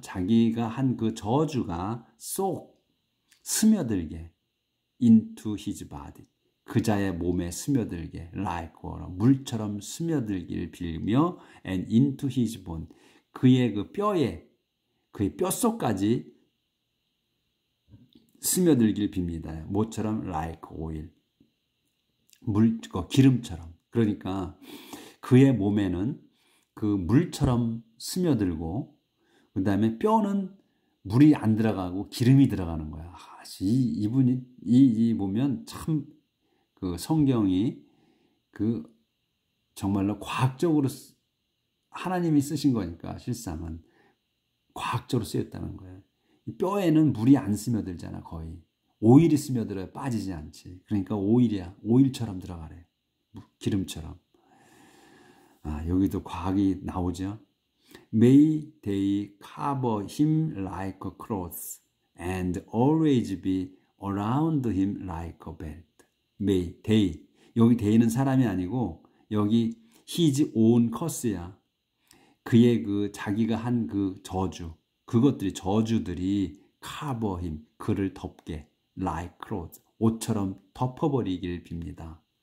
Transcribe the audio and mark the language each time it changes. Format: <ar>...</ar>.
<ko>자기가 한 그 저주가 쏙 스며들게,</ko> <en>into his body,</en> <ko>그자의 몸에 스며들게,</ko> <en>like water,</en> <ko>물처럼 스며들기를 빌며,</ko> <en>and into his bone,</en> <ko>그의 그의 뼛속까지 스며들기를 빕니다. 뭐처럼?</ko> <en>like oil,</en> <ko>기름처럼. 그러니까 그의 몸에는 그 물처럼 스며들고, 그 다음에 뼈는 물이 안 들어가고 기름이 들어가는 거야. 이분이 보면 참 그 성경이 정말로 과학적으로 하나님이 쓰신 거니까, 실상은 과학적으로 쓰였다는 거예요. 뼈에는 물이 안 스며들잖아. 거의 오일이 스며들어야 빠지지 않지. 그러니까 오일이야. 오일처럼 들어가래. 기름처럼. 여기도 과학이 나오죠.</ko> <en>May they cover him like a cloth and always be around him like a belt. May they,</en> <ko>여기 돼 있는 사람이 아니고 여기</ko> <en>his own curse</en> <ko>야. 그의 그 자기가 한 그 저주, 그것들이 저주들이</ko> <en>cover him,</en> <ko>그를 덮게</ko> <en>like clothes,</en> <ko>옷처럼 덮어버리기를 빕니다.</ko>